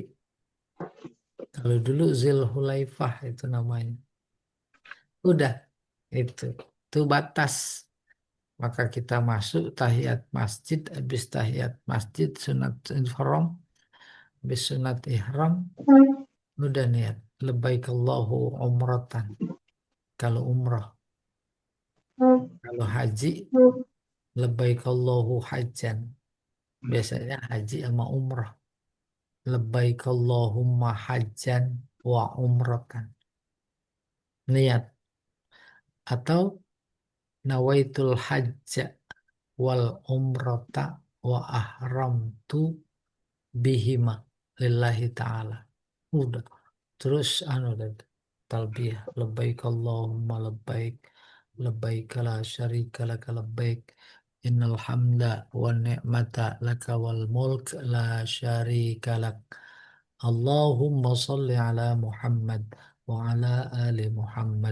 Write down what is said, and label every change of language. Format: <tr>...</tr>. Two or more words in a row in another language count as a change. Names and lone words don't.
<id>Kalau dulu Zulhulaifah itu namanya. Udah itu batas. Maka kita masuk tahiyat masjid, habis tahiyat masjid sunat ihram, habis sunat ihram udah niat</id> <ar>لبيك اللهم عمرة.</ar> <id>Kalau umrah, kalau haji</id> <ar>لبيك اللهم حجا.</ar> <id>Biasanya haji sama umrah.</id> <ar>لبيك اللهم حجا وعمرة.</ar> <id>Niat atau</id> <ar>نويت الحج والعمرة وأحرمت بهما لله تعالى.</ar> <id>Udah. Terus dan talbiyah.</id> <ar>لبيك اللهم لبيك. لبيك لا شريك لك لبيك. إن الحمد والنعمة لك والملك لا شريك لك. اللهم صل على محمد وعلى آل محمد.</ar>